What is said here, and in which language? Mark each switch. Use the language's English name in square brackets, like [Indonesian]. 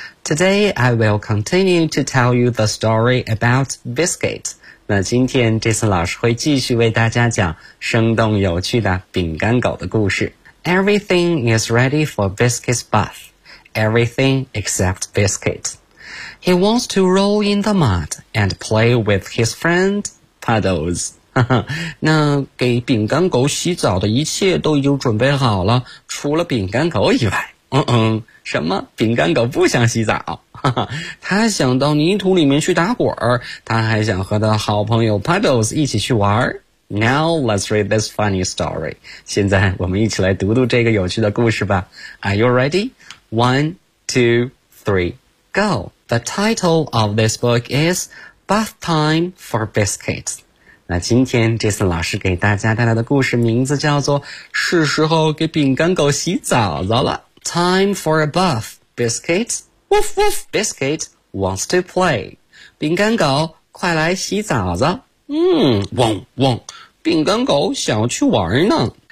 [English] Today, I will continue to tell you the story about Biscuit. [Chinese] 那今天 Jason 老师会继续为大家讲生动有趣的饼干狗的故事。 [English] Everything is ready for Biscuit's bath. Everything except Biscuit. He wants to roll in the mud and play with his friend, Puddles. [Chinese] 那给饼干狗洗澡的一切都已经准备好了，除了饼干狗以外。什么？饼干狗不想洗澡，哈哈，他想到泥土里面去打滚儿，他还想和他好朋友 Puddles 一起去玩。 [English] Now let's read this funny story. [Chinese] 现在我们一起来读读这个有趣的故事吧。 [English] Are you ready? 1, 2, 3, go. The title of this book is Bath Time for Biscuit. [Chinese] 那今天 Jason 老师给大家带来的故事名字叫做是时候给饼干狗洗澡澡了。 [English] Time for a bath, Biscuit. Woof woof, Biscuit wants to play. [Chinese] 饼干狗快来洗澡子。汪汪，饼干狗想去玩呢。